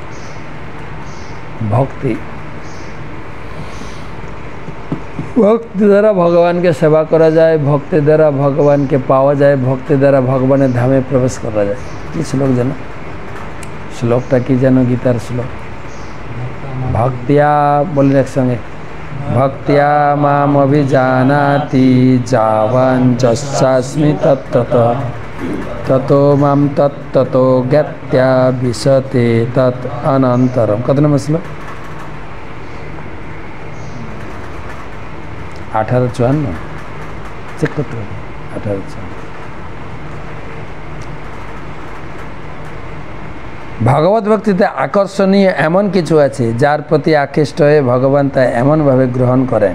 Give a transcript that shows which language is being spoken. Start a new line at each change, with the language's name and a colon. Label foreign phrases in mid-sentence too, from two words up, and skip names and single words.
Bangla: ভক্তি দ্বারা ভগবানকে সেবা করা যায়, ভক্তির দ্বারা ভগবানকে পাওয়া যায়, ভক্তির দ্বারা ভগবানের ধামে প্রবেশ করা যায়। কি শ্লোক যেন, শ্লোকটা কি যেন গীতার শ্লোক?
Sanskrit: ভক্তিয়া
Bangla: বলেন একসঙ্গে,
Sanskrit: ভক্তিয়া মাম অভিজানাতি যাবান যস্যাস্মি তত্ত্বত ততো মাম তত্ত্বতো জ্ঞাত্যা বিশতে তৎ অনন্তরম।
Bangla: কত নম্বর শ্লোক? 1854 চেক করতে হবে। 1854 ভগবত ভক্তিতে আকর্ষণীয় এমন কিছু আছে যার প্রতি আকৃষ্ট হয়ে ভগবান তা এমনভাবে গ্রহণ করেন।